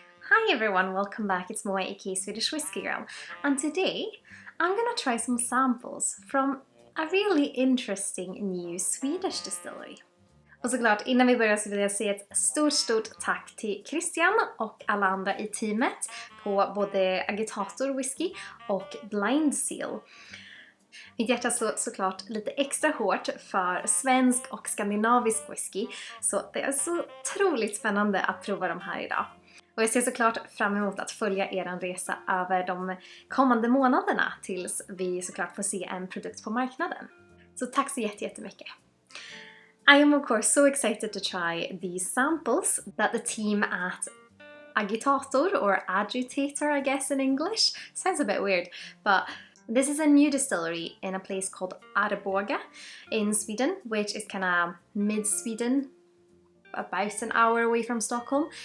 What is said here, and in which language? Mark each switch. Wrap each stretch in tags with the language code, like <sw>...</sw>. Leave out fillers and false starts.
<en>Hi everyone, welcome back. It's Moa aka Swedish Whiskey Girl, and today I'm gonna try some samples from a really interesting new Swedish distillery.</en> <sv>Och såklart, innan vi börjar så vill jag säga ett stort tack till Christian och alla andra i teamet på både Agitator Whisky och Blind Seal. Mitt hjärta slår såklart lite extra hårt för svensk och skandinavisk whisky, så det är så otroligt spännande att prova dem här idag. Och jag ser såklart fram emot att följa er resa över de kommande månaderna tills vi såklart får se en produkt på marknaden. Så tack så jättemycket!</sv> <en>I am of course so excited to try these samples that the team at Agitator, or Agitator I guess in English, sounds a bit weird, but this is a new distillery in a place called Arboga in Sweden, which is kind of mid-Sweden, about an hour away from Stockholm.</en>